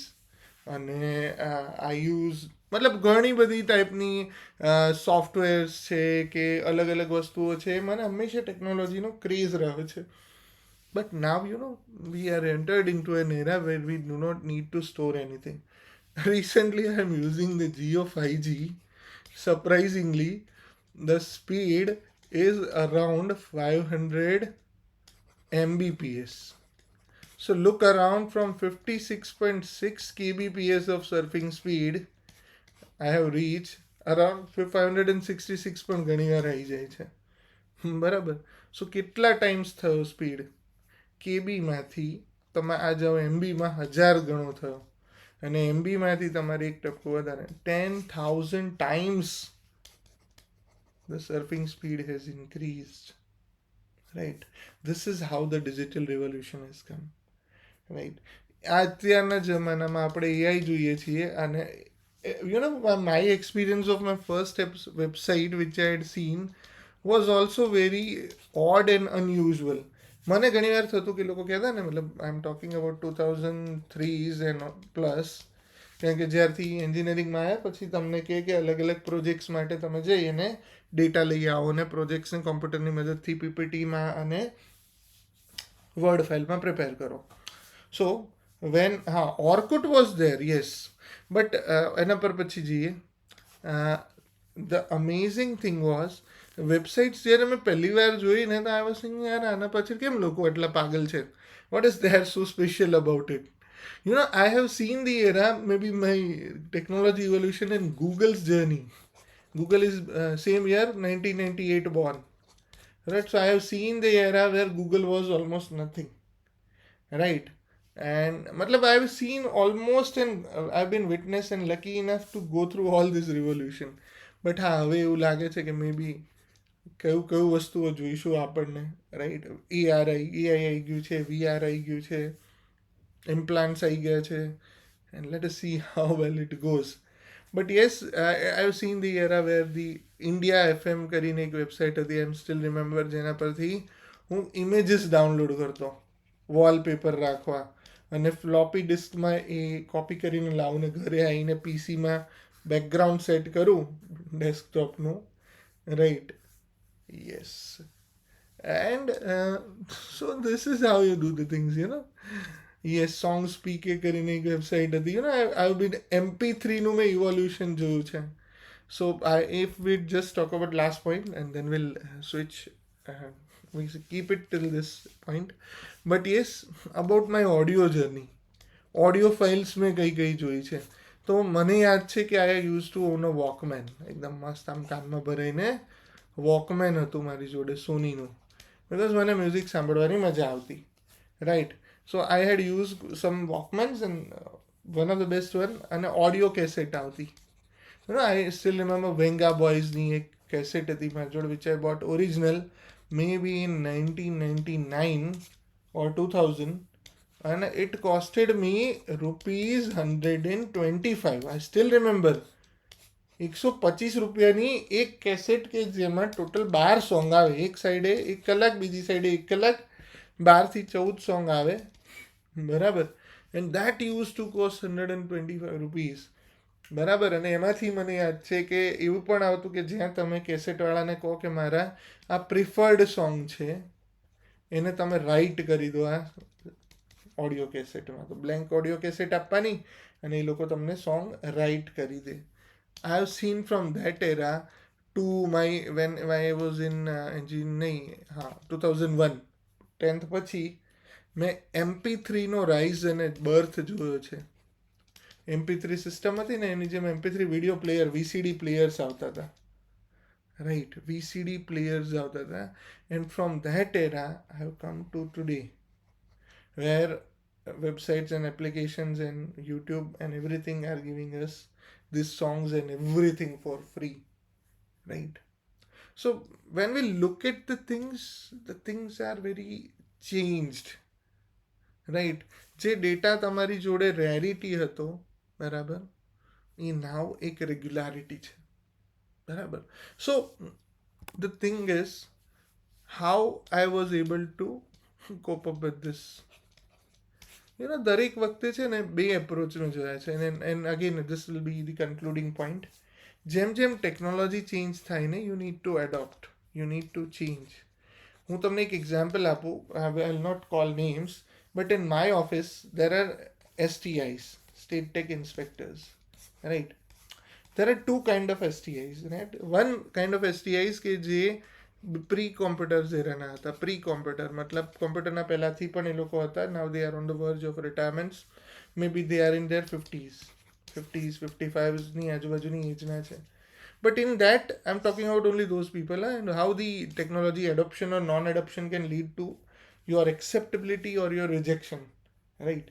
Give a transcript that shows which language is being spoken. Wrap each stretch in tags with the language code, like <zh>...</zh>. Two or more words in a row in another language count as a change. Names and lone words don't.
<gu>અને</gu> <en>I use</en> <gu>મતલબ ઘણી બધી ટાઈપની સોફ્ટવેર્સ છે કે અલગ અલગ વસ્તુઓ છે. મને હંમેશા ટેકનોલોજીનો ક્રેઝ રહ્યો છે.</gu> <en>But now we are entered into an era where we do not need to store anything. Recently I am using the Jio 5G. Surprisingly, the speed is around 500 Mbps. So look around, from 56.6 kbps of surfing speed, I have reached around 566</en> <gu>પણ ઘણી વાર આવી જાય છે, બરાબર. સો કેટલા ટાઈમ્સ થયો સ્પીડ? કેબીમાંથી તમે આ જાઓ એમબીમાં 1000 ગણો થયો, અને એમબીમાંથી તમારે એક ટપકો વધારે, 10,000</gu> <en>times the surfing speed has increased, right. This is how the digital revolution has come, right.</en> <gu>અત્યારના જમાનામાં આપણે એઆઈ જોઈએ છીએ.</gu> <en>અને my experience of my first website which I had seen was also very odd and unusual.</en> <gu>મને ઘણી વાર થતું કે લોકો કહેતા ને, મતલબ</gu> <en>I am talking about 2003s and plus,</en> <gu>કારણ કે જ્યારથી એન્જિનિયરિંગમાં આવ્યા પછી તમને કહે કે અલગ અલગ પ્રોજેક્ટ્સ માટે તમે જઈ અને ડેટા લઈ આવો, અને પ્રોજેક્ટ્સને કોમ્પ્યુટરની મદદથી પીપીટીમાં અને વર્ડ ફાઇલમાં પ્રિપેર કરો.</gu> <en>So when Orkut was there, yes, but</en> <gu>એના પર પછી જઈએ.</gu> <en>The amazing thing was websites</en> <gu>જ્યારે મેં પહેલી વાર જોઈ ને તો</gu> <en>I was thinking</en> <gu>યાર આના પાછળ કેમ લોકો એટલા પાગલ છે,</gu> <en>What is there so special about it. I have seen the era, maybe my technology evolution and Google's journey. Google is same year 1998 born, right? So I have seen the era where Google was almost nothing, right? And matlab I have seen almost, and I've been witness and lucky enough to go through all this revolution.</en> <gu>But હા હવે એવું લાગે છે કે મે બી કયું વસ્તુઓ જોઈશું આપણને, રાઈટ? એઆઈ આવી ગયું છે, વીઆર આવી ગયું છે, implants આવી ગયા છે,</gu> <en>and let us see how well it goes. But yes, I've seen the era where the India FM</en> <gu>કરીને એક વેબસાઇટ હતી,</gu> <en>I am still remember,</en> <gu>જેના પરથી હું ઇમેજીસ ડાઉનલોડ કરતો, વોલપેપર રાખવા, અને ફ્લોપી ડિસ્કમાં એ કોપી કરીને લાવું ને ઘરે આવીને પીસીમાં બેકગ્રાઉન્ડ સેટ કરું ડેસ્કટોપનું, રાઈટ?</gu> <en>Yes. And so this is how you do the things, yes.</en> <gu>સોંગ સ્પીકે કરીને એક વેબસાઇટ હતી,</gu> <en>I been</en> <gu>MP3નું મેં ઇવોલ્યુશન જોયું છે.</gu> <en>સો if we just talk about last point and then we'll switch, we keep it till this point. But yes, about my audio journey,</en> <gu>ઓડિયો ફાઇલ્સ મેં કઈ જોઈ છે. તો મને યાદ છે કે</gu> <en>I use to own a Walkman,</en> <gu>એકદમ મસ્ત આમ કાનમાં ભરાઈને વોકમેન હતું મારી જોડે, સોનીનું, બિકોઝ મને મ્યુઝિક સાંભળવાની મજા આવતી, રાઈટ?</gu> <en>So I had use some Walkmans and one of the best one,</en> <gu>અને ઓડિયો કેસેટ આવતી.</gu> <en>I still remember</en> <gu>વેંગા બોયઝની એક કેસેટ હતી મારી જોડે,</gu> <en>which I bought original maybe in 1999 or 2000, and it costed me ₹125. I still remember.</en> <gu>125 રૂપિયાની એક કેસેટ કે જેમાં ટોટલ 12 સોંગ આવે, એક સાઈડે 1 કલાક, બીજી સાઈડે 1 કલાક, 12 થી 14 સોંગ આવે, બરાબર?</gu> <en>And that use to cost ₹125, બરાબર?</en> <gu>અને એમાંથી મને યાદ છે કે એવું પણ આવતું કે જ્યાં તમે કેસેટવાળાને કહો કે મારા આ પ્રિફર્ડ સોંગ છે, એને તમે રાઇટ કરી દો આ ઓડિયો કેસેટમાં. તો બ્લેન્ક ઓડિયો કેસેટ આપવાની અને એ લોકો તમને સોંગ રાઇટ કરી દે.</gu> <en>I have seen from that era to when I was in 2001 10th</en> <gu>પછી મેં MP3નો રાઇઝ અને બર્થ જોયો છે. MP3 સિસ્ટમ હતી ને, એની જેમ MP3 વિડીયો પ્લેયર, VCD પ્લેયર્સ આવતા હતા, રાઈટ? VCD પ્લેયર્સ આવતા હતા.</gu> <en>And from that era I have come to today, where websites and applications and YouTube and everything are giving us these songs and everything for free, right? So when we look at the things are very changed, right?</en> <gu>જે ડેટા તમારી જોડે રેરિટી હતો, બરાબર, એ નાવ એક રેગ્યુલારિટી છે, બરાબર?</gu> <en>સો the thing is how I was able to cope up with this.</en> <gu>દરેક વખતે છે ને બે એપ્રોચ મેં જોયા છે,</gu> <en>And again this will be the concluding point.</en> <gu>જેમ જેમ ટેકનોલોજી ચેન્જ થાય ને,</gu> <en>You need to adopt, you need to change.</en> <gu>હું તમને એક એક્ઝામ્પલ આપું,</gu> <en>I will not call names, but in my office there are STIs, State Tech Inspectors, right? there are two kind of STIs, right? One kind of STIs</en> <gu>કે જે પ્રી કોમ્પ્યુટર્સ એરાના હતા. પ્રી કોમ્પ્યુટર મતલબ કોમ્પ્યુટરના પહેલાંથી પણ એ લોકો હતા.</gu> <en>Now they are on the verge of retirements, maybe they are in their 50s</en> <gu>55ની આજુબાજુની એજના છે.</gu> <en>But in that I am talking about only those people, and how the technology adoption or non adoption can lead to your acceptability or your rejection, right?</en>